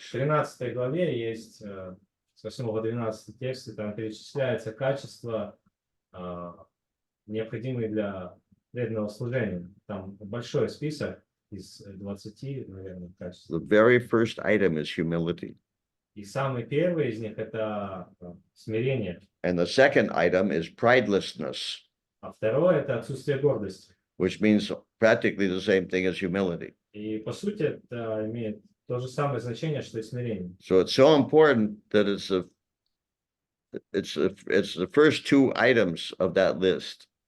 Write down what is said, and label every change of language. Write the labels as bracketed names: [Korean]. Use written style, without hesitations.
[Russian] В 13 главе есть, с 8 по 12 тексты, там перечисляются качества, необходимые для преданного служения. Там большой список из 20, наверное, качеств. [English] The very first item is humility. [Russian] И самый первый из них – это смирение. [English] And the second item is pridelessness, [Russian] А второе – это отсутствие гордости. [English] which means practically the same thing as humility. [Russian] И по сути это имеет то же самое значение, что и смирение. [English] So it's so important that it's the first two items of that list.